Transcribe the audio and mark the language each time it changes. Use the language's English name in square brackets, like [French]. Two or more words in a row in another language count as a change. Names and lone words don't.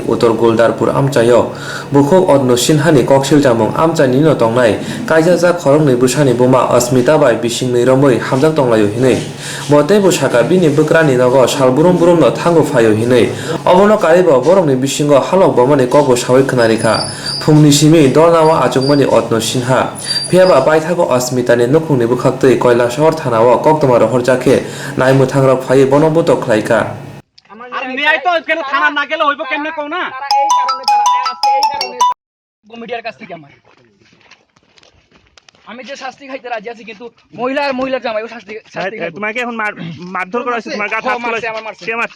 [Kok Borok] uttor guldarpur amchayo bukhok odno sinhani koksiljamung amchani no tongnai kaijajak khorokni busani buma asmita bai bising ni romoi hamjang tonglayo hinui bote busaka bini bukrani nogo salburum burum no thango phayo hinui obono karibo borokni bisingo halok bomani kokbo sawi khonarikha phungni simi dornawa achungmani odno sinha phiaba baithago asmitani nukhungni bukhaktui koila shahor thanao koktomar horjake naimu thangrok phai bonobuto khlaika [Bangla] আর মেয়াই তো কেন থানা না গেলে হইব কেমনে কও না তারা এই কারণে আজকে এই কারণে মিডিয়ার কাছ থেকে আমি যে শাস্তি খাইতে রাজি আছি কিন্তু মহিলার জামাইও শাস্তি তোমাকে এখন মারধর করা হয়েছে তোমার গায়ে হাত তুলেছে কে মারছে